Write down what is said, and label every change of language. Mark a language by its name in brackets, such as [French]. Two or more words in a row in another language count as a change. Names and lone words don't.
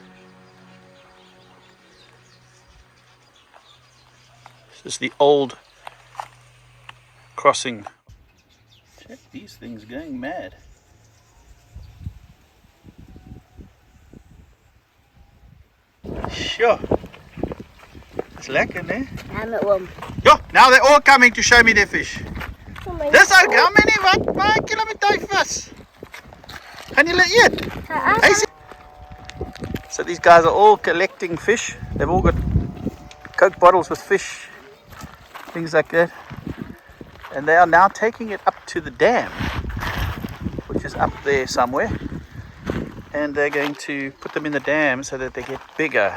[English] This is the old crossing. Check these things going mad. Sure. It's lekker, né? I'm at one. Ja, now they're all coming to show me their fish. [Afrikaans] Dis ook, [English] how many, [Afrikaans] wat maak julle met die vis? Gaan julle eet? [English] So these guys are all collecting fish. They've all got Coke bottles with fish, things like that. And they are now taking it up to the dam, which is up there somewhere. And they're going to put them in the dam so that they get bigger.